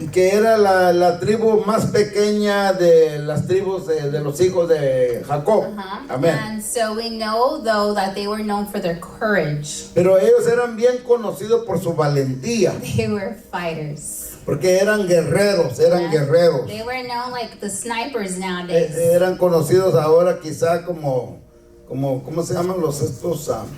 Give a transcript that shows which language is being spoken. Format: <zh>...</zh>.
<es>Y que era la tribu más pequeña de las tribus de los hijos de Jacob. Amén.</es> <en>And so we know, though, that they were known for their courage.</en> <es>Pero ellos eran bien conocidos por su valentía,</es> <en>They were fighters.</en> <es>porque eran guerreros,</es> <en>They were known like the snipers nowadays.</en> <es>Eran conocidos ahora quizá como ¿cómo se llaman estos?</es>